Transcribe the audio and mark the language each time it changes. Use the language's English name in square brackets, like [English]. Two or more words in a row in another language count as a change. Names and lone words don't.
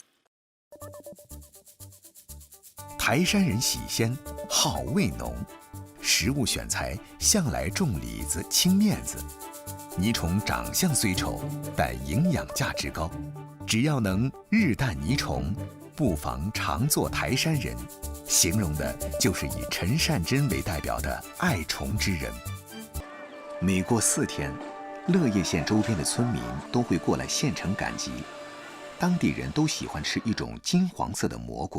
[Chinese] 台山人喜鮮，好味濃，食物選材向來重里子輕面子。泥蟲長相雖醜，但營養價值高。只要能日啖泥蟲，不妨常做台山人。形容的就是以陳善珍為代表的愛蟲之人。每過4天， 乐业县周边的村民都会过来县城赶集，当地人都喜欢吃一种金黄色的蘑菇。